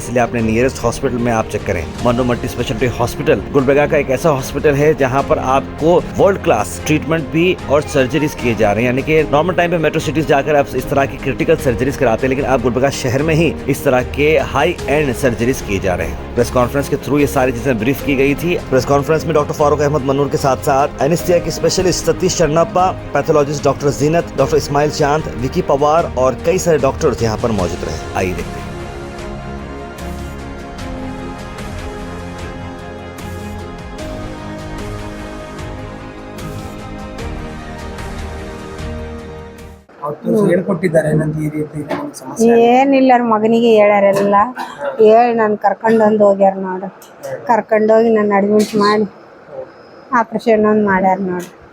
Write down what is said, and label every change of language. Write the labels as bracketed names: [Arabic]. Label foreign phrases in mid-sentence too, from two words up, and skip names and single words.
[Hindi] इसलिए अपने [English] nearest hospital [Hindi] में आप चेक करें। मनूर मल्टी स्पेशलिटी हॉस्पिटल गुलबर्गा का एक ऐसा हॉस्पिटल है जहां पर आपको [English] world class treatment [Hindi] भी और सर्जरीज किए जा रहे हैं, यानी कि [English] normal time [Hindi] पे [English] metro cities [Hindi] जाकर आप इस तरह की [English] critical surgeries [Hindi] कराते हैं, लेकिन आप गुलबर्गा शहर में ही इस तरह के [English] high end surgeries [Hindi] किए जा रहे हैं। [English] press conference [Hindi] के थ्रू ये सारी चीजें ब्रीफ की गई थी। [English] press conference [Hindi] में डॉक्टर फारूक अहमद मनूर के साथ साथ एनेस्थीसिया के स्पेशलिस्ट सतीश शरणप्पा, पैथोलॉजिस्ट डॉक्टर जीनत, डॉक्टर इस्माइल चांद, विकी पवार और कई सारे डॉक्टर्स यहाँ पर मौजूद रहे। आइए देखते हैं। [Kannada] ಹೇಳ್ಕೊಟ್ಟಿದ್ದಾರೆ ನಂಗೆ ಈ ರೀತಿ ಸಮಸ್ಯೆ ಏನಿಲ್ಲ ಮಗನಿಗೆ ಹೇಳ್ಯಾರೆಲ್ಲ ಹೇಳಿ ನಾನು ಕರ್ಕೊಂಡೊಂದು ಹೋಗ್ಯಾರ ನೋಡ್ರಿ, ಕರ್ಕೊಂಡೋಗಿ ನಾನು ಅಡ್ಮಿಟ್ ಮಾಡಿ ಆಪ್ರೇಷನ್ ಒಂದು ಮಾಡ್ಯಾರ ನೋಡ್ರಿ.